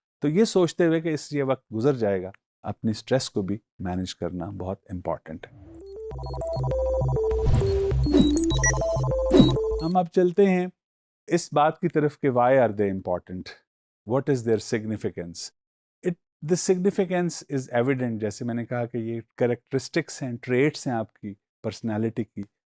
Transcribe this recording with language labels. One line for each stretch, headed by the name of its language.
Urdu: تو یہ سوچتے ہوئے کہ یہ وقت گزر جائے گا, اپنی سٹریس کو بھی مینیج کرنا بہت امپورٹنٹ ہے. ہم اب چلتے ہیں اس بات کی طرف کہ
English: Why are they important, what is their significance. the significance is evident.
Urdu: جیسے میں نے کہا کہ یہ کریکٹرسٹکس ہیں, ٹریٹس ہیں آپ کی پرسنالٹی کی.